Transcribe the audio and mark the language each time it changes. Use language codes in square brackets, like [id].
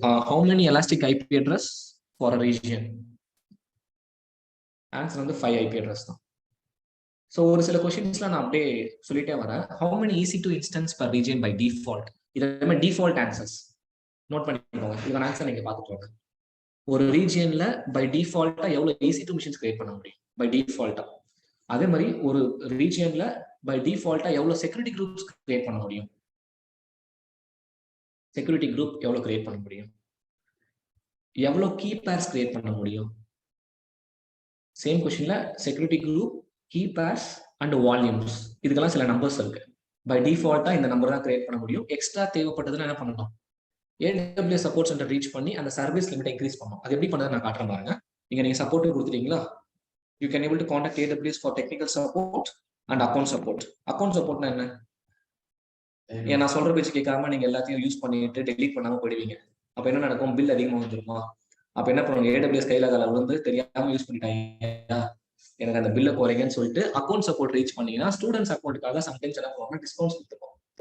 [en] How many elastic IP address for a region? [ta] Answer வந்து 5 IP address தான். So ஒரு சில கொஸ்டின்ஸ்லாம் நான் அப்படியே சொல்லிட்டே வரேன். [en] How many EC2 instance per region by default? [ta] இதெல்லாமே டிஃபால்ட் ஆன்சர்ஸ். நோட் பண்ணிக்கோங்க. இதோட ஆன்சர் நீங்க பார்த்துட்டு ஒரு ரீஜியன்ல பை டிஃபால்ட்டா எவ்வளவு EC2 மிஷின்ஸ் கிரியேட் பண்ண முடியும் பை டிஃபால்ட்டா. அதே மாதிரி ஒரு ரீஜியன்ல பை டிஃபால்ட்டா எவ்வளவு செக்யூரிட்டி குரூப்ஸ் கிரியேட் பண்ண முடியும்? செக்யூரிட்டி குரூப் எவ்வளவு கிரியேட் பண்ண முடியும்? எவ்வளவு கீ பேர்ஸ் கிரியேட் பண்ண முடியும்? சேம் கொஸ்டின்ல security group, key purse and volumes, இதுக்கெல்லாம் சில நம்பர்ஸ் இருக்கு. பை டிஃபால்ட்டா இந்த நம்பர் தான் கிரியேட் பண்ண முடியும். எக்ஸ்ட்ரா தேவைப்பட்டதுன்னா என்ன பண்ணணும்? AWS சப்போர்ட் சென்டர் ரீச் பண்ணி அந்த சர்வீஸ் லிமிட் இன்க்ரீஸ் பண்ணணும். அது எப்படி பண்ணதை நான் காட்டுறேன் பாருங்க. நீங்க சப்போர்ட் கொடுத்துட்டீங்களா? [en] You can able to contact AWS for technical support and account support. [ta] Account supportனா என்ன? ஏன் நான் சொல்ற பேச்சு கேட்காம நீங்க எல்லாத்தையும் யூஸ் பண்ணிட்டு டெலீட் பண்ணாம போயிடுவீங்க. அப்ப என்ன நடக்கும்? பில் அதிகமா வந்துருமா? அப்ப என்ன பண்ணுவாங்க? AWS கையில கால வந்து தெரியாம யூஸ் பண்ணிட்டாங்க, எனக்கு அந்த பில்லை குறைங்கன்னு சொல்லிட்டு அக்கௌண்ட் சப்போர்ட் ரீச் பண்ணீங்கன்னா ஸ்டூடெண்ட்ஸ் அக்கௌண்ட்டுக்காக சம்டைம்ஸ் என்ன பண்ணுவாங்க? டிஸ்கவுண்ட்ஸ் கொடுத்துருக்கோம்.